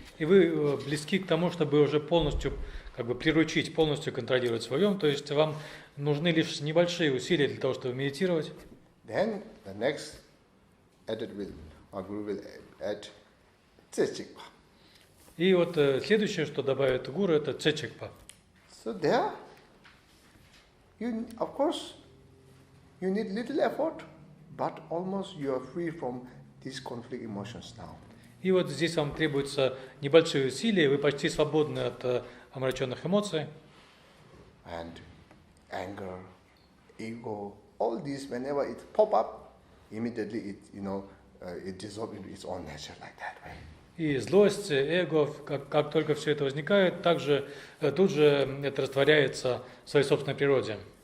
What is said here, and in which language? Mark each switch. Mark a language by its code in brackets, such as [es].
[ru] И вы близки к тому, чтобы уже полностью приручить, полностью контролировать свой ум, то есть вам нужны лишь небольшие усилия для того, чтобы медитировать. [en] Then the next added will, our Guru will add Tsechikpa. [ru] И вот следующее, что добавит Гуру, это Tsechikpa. [en] So there, of course, you need little effort, but almost you are free from these conflict emotions now. [ru] И вот здесь вам требуется небольшие усилия, вы почти свободны от омраченных эмоций. [en] And anger, ego, all these, whenever it pop up, immediately it dissolves into its own nature like that way. [ru] И злость, эго, как только все это возникает, тут же это растворяется в своей собственной природе.